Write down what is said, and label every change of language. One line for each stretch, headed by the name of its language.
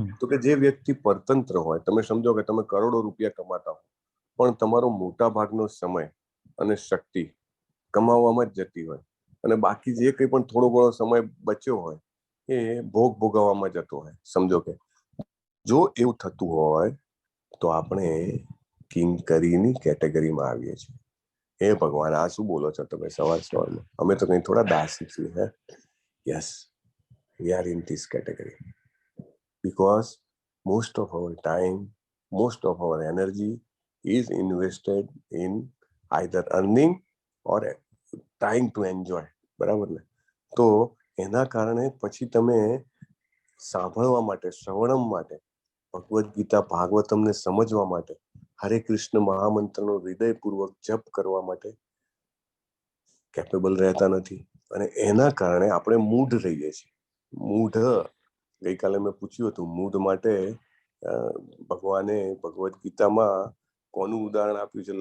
Gujarati: તો કે જે વ્યક્તિ પરતંત્ર હોય, તમે સમજો કે તમે કરોડો રૂપિયા કમાતા હો, પણ તમારો મોટા ભાગનો સમય અને શક્તિ કમાવામાં જ જતી હોય, અને બાકી જે કંઈ પણ થોડો ઘણો સમય બચ્યો હોય એ ભોગવવામાં જતો હોય. સમજો કે જો એવું થતું હોય તો આપણે કિંકરીની કેટેગરીમાં આવીએ છીએ. હે ભગવાન, આ શું બોલો છો તમે સવારમાં? અમે તો કઈ થોડા દાસી છીએ.
English: Yes, we are in this category because most of our time, most of our energy is invested in either earning or trying to enjoy.
Gujarati: બરાબર ને? તો એના કારણે પછી તમે સાંભળવા માટે, શ્રવણમ માટે, ભગવદ્ ગીતા ભાગવતમને સમજવા માટે, હરે કૃષ્ણ મહામંત્રનો હૃદયપૂર્વક જપ કરવા માટે કેપેબલ રહેતા નથી. અને એના કારણે આપણે મૂઢ રહીએ છીએ. મૂઢ, ગઈકાલે મેં પૂછ્યું હતું, મૂઢ માટે ભગવાને ભગવદ્ ગીતામાં કોનું ઉદાહરણ આપ્યું છે?